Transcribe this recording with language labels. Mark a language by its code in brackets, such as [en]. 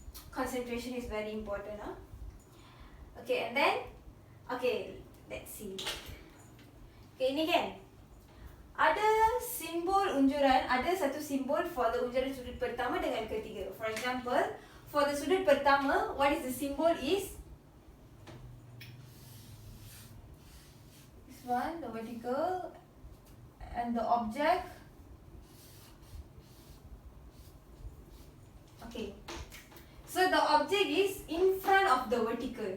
[en] Concentration is very important, huh? Okay, and then, okay, let's see. [ms] Okay, ini kan, ada simbol unjuran, ada satu simbol for the unjuran sudut pertama dengan ketiga. [en] For example, for the sudut pertama, what is the symbol is this one, the vertical, and the object. Okay. So the object is in front of the vertical.